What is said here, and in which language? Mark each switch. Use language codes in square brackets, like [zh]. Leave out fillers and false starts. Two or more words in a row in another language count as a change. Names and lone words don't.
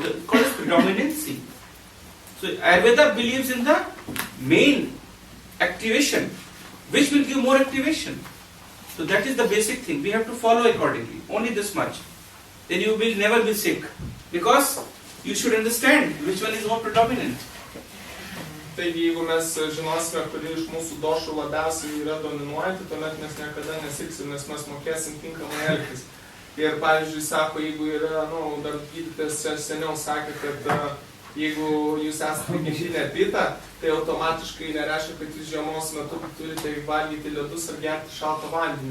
[en] It's called predominancy. So Ayurveda believes in the main activation, which will give more activation. So that is the basic thing. We have to follow accordingly. Only this much. Then you will never be sick. Because you should understand which one is more predominant. [lt] Taigi, jeigu mes žinosime, kuri iš mūsų došų labiausiai yra dominuojanti, tuomet mes niekada nesiksim, nes mes mokėsim tinkamai elgtis. Ir, pavyzdžiui, sako, jeigu yra, dar gydytojas seniau sakė, kad jeigu jūs esate prigimtinė pita, tai automatiškai nereiškia, kad jūs žiemos metu turite valgyti ledus ar gerti šaltą vandenį.